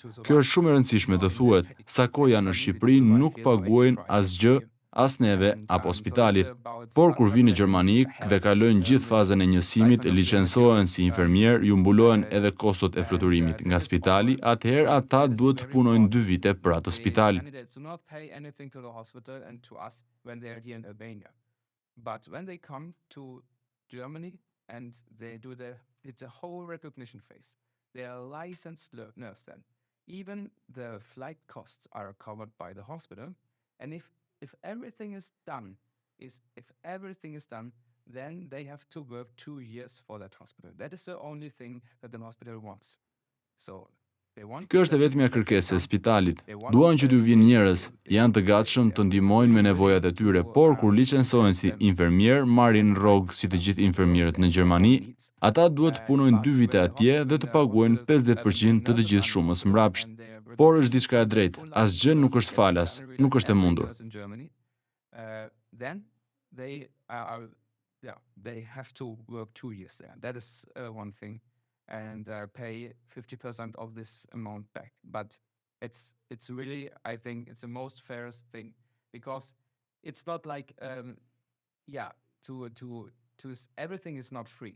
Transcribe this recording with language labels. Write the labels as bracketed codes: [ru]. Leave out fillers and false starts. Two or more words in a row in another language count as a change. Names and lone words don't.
[sq] Kjo është shumë e rëndësishme të thuhet, sa kohë janë në Shqipëri nuk paguajnë asgjë, as neve apo spitalit. Por kur vinë në Gjermani dhe kalojnë gjithë fazën e njësimit, licencohen si infermier, ju mbulohen edhe kostot e fluturimit nga spitali, atëherë ata duhet të punojnë 2 vite për atë spital. [en] But when they come to Germany and it's a whole recognition phase. They are licensed nurse then. Even the flight costs are covered by the hospital, and if everything is done, then they have to work 2 years for that hospital. That is the only thing that the hospital wants. So [sq] Kjo është e vetmja kërkesë e spitalit. Duan që t'ju vinë njerëz, janë të gatshëm të ndihmojnë me nevojat e tyre, por kur licencohen si infermier, marrin rrogë si të gjithë infermierët në Gjermani, ata duhet të punojnë 2 vite atje dhe të paguajnë 50% të të gjithë shumës mbrapsht. Por është diçka e drejtë, asgjë nuk është falas, nuk është e mundur. [en] Then they have to work 2 years there. That is one thing. And pay 50% of this amount back. But it's really, I think, it's the most fairest thing, because it's not like, everything is not free.